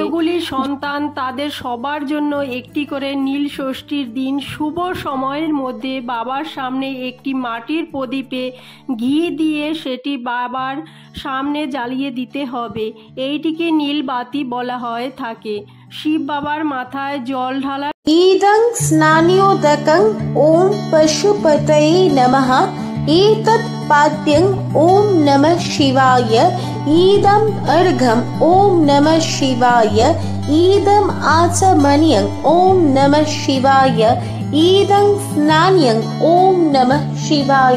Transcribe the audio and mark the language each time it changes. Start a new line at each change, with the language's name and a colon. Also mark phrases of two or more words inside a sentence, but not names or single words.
Bangla: যতগুলি সন্তান তাদের সবার জন্য একটি করে নীল ষষ্ঠীর দিন শুভ সময়ের মধ্যে বাবার সামনে একটি মাটির প্রদীপে ঘি দিয়ে সেটি বাবার সামনে জ্বালিয়ে দিতে হবে। এইটিকে নীল বাতি বলা হয় থাকে। শিব বাবার মাথায় জল ঢালা।
Sanskrit: ইদং স্নানিয়োদকং ওম পশুপতয়ে নমঃ एतत् पाद्यं ओम नमः शिवाय ईदम् अर्घम् ओम नमः शिवाय ईदम् आचमनीयं ओम नमः शिवाय ईदं स्नान्यं ओम नमः शिवाय।